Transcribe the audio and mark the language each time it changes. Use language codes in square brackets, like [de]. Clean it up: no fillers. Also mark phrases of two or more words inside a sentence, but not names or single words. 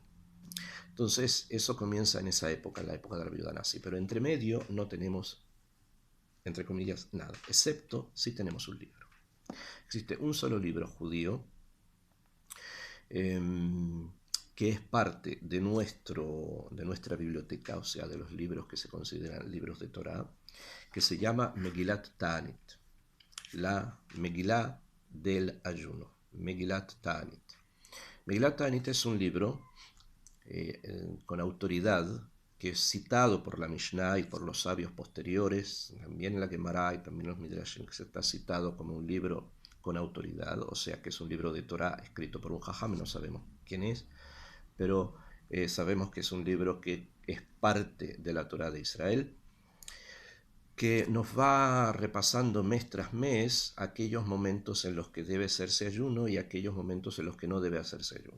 [es] Entonces, eso comienza en esa época, en la época de Rabbi Yehuda Anasí, pero entre medio no tenemos, entre comillas, nada, excepto si tenemos un libro. Existe un solo libro judío que es parte de nuestra biblioteca, o sea, de los libros que se consideran libros de Torá, que se llama Megilat Ta'anit. la Megilá del ayuno, Megilat Ta'anit. Megilat Ta'anit es un libro con autoridad que es citado por la Mishnah y por los sabios posteriores, también en la Gemara y también en los Midrashim, que se está citado como un libro con autoridad, o sea que es un libro de Torah escrito por un jajam, no sabemos quién es, pero sabemos que es un libro que es parte de la Torah de Israel, que nos va repasando mes tras mes aquellos momentos en los que debe hacerse ayuno y aquellos momentos en los que no debe hacerse ayuno.